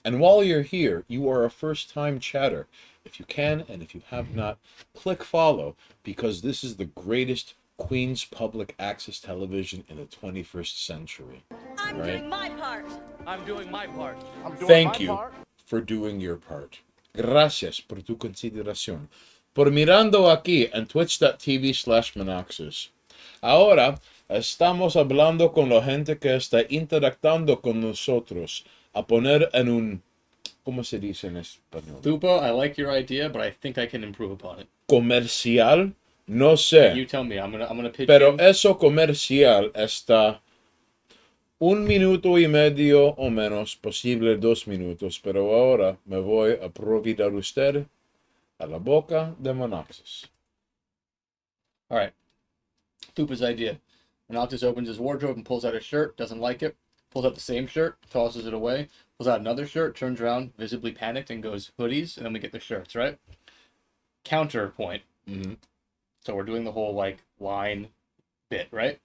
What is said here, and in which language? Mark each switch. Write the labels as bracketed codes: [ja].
[en] And while you're here, you are a first-time chatter. If you can, and if you have not, click follow, because this is the greatest Queen's public access television in the 21st century. I'm Right? doing my part. I'm doing my part. Thank you for doing your part. [es] Gracias por tu consideración. Por mirando aquí en twitch.tv/Manoxus. Ahora estamos hablando con la gente que está interactuando con nosotros. A poner en un... ¿Cómo se dice en español? [en] Thupa, I like your idea, but I think I can improve upon it. [es] Comercial? No sé. [en] You tell me. I'm gonna pitch [es] Pero [en] you. [es] eso comercial está 1 minuto y medio o menos, posible 2 minutos, pero ahora me voy a providar usted a la boca de Monoxus. [en] All right. Thupa's idea. Monoxus opens his wardrobe and pulls out a shirt. Doesn't like it. Pulls out the same shirt. Tosses it away. Pulls out another shirt. Turns around, visibly panicked, and goes hoodies. And then we get the shirts, right? Counterpoint. Mm-hmm. So we're doing the whole like line bit, right?